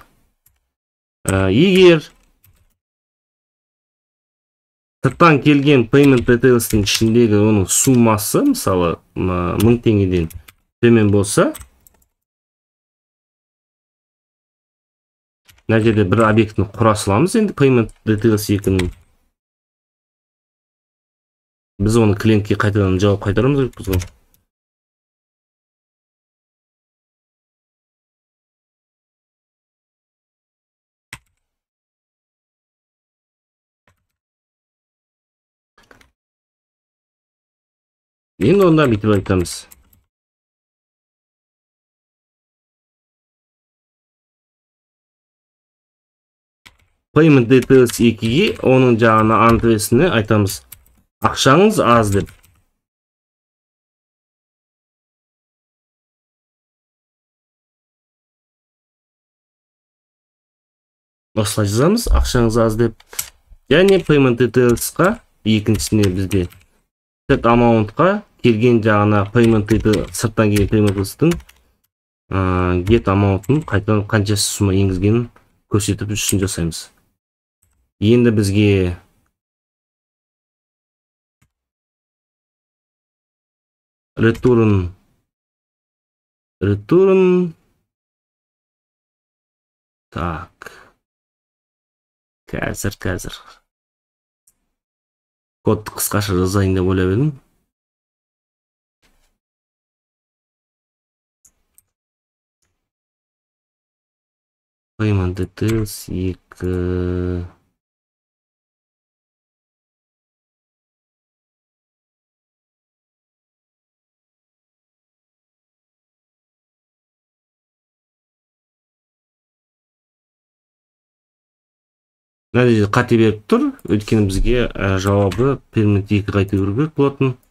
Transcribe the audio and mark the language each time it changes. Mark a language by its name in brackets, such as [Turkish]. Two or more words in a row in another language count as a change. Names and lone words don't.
[Kazakh] Егер сырттан келген [English] payment details'тың [Kazakh] ішіндегі оның суммасы, мысалы 1000 теңгеден төмен болса, мына жерде бір объектіні құра саламыз. Енді [English] payment details [Kazakh] 2-ні біз оны клиентке қайтадан жауап қайтарамыз керекпіз ғой. Енді онда бүйтіп айтамыз. [English] Payment details [Kazakh] 2-ге оның жаңағы адресіне айтамыз. Ақшаңыз аз деп. Осылай жазамыз, ақшаңыз аз деп. Және [English] payment details'қа [Kazakh] екіншісіне бізде [English] set amount'қа [Kazakh] келген жағына [English] payment details, [Kazakh] сырттан келген [English] payment details'тың get amount'ын [Kazakh] қайтадан қанша сумма енгізгенін көрсетіп үшін жасаймыз. Енді бізге return так. Қазір кодты қысқаша жазайын деп ойлап едім. [English] Payment details 2. [Kazakh] Нәтижеде қате беріп тұр, өйткені бізге жауабы payment 2 қайта беру керек болатын.